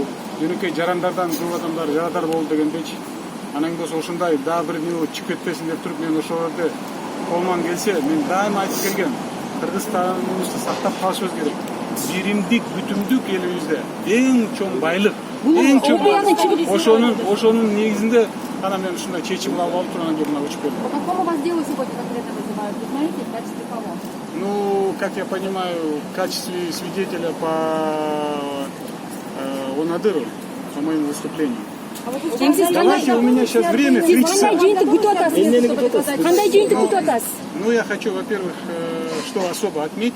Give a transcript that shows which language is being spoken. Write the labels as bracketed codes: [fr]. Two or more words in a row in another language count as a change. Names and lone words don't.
[ky] Жөнөкөй жарандардан көп адамдар жарадар болду дегендечи. Анан болсо ушундай дагы бир эмне болуп чыгып кетпесин деп туруп мен ошол жерде колуман келсе мен дайыма айтып келгем. Кыргызстаныбызды сактап калышыбыз керек. Биримдик, бүтүмдүк элибизде эң чоң байлык, эң чоң ошонун негизинде гана мен ушундай чечим кабыл алып турган кийин мына учуп келдим. [ru] Какого вас дела сегодня конкретно вызывают? Вы знаете, в качестве кого? Ну, как я понимаю, в качестве свидетеля по Надыру, по моему выступлению. Давайте, у меня сейчас время 3 часа. Ну, я хочу, во-первых, что особо отметить.